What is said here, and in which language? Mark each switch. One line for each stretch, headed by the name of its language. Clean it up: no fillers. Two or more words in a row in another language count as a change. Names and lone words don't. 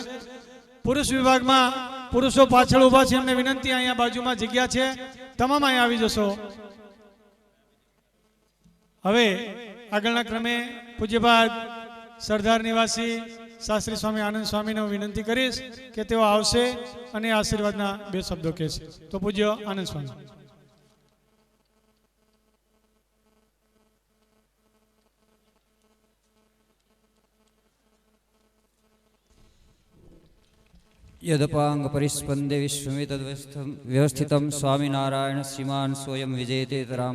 Gujarati: પુરુષ વિભાગમાં પુરુષો પાછળ ઊભા છે એમને વિનંતી અહીંયા બાજુમાં જગ્યા છે, તમામ અહીંયા આવી જશો. હવે આગળના ક્રમે પૂજ્યપાદ સરદાર નિવાસી શાસ્ત્રી સ્વામી આનંદ સ્વામીને હું વિનંતી કરીશ કે તેઓ આવશે અને આશીર્વાદના 2 શબ્દો કહેશે. તો પૂજ્ય આનંદ સ્વામી.
Sanskrit: यदपांग परिस्पंदे विश्वमित व्यवस्थितं स्वामीनारायण श्रीमान स्वयं विजयतेतराम.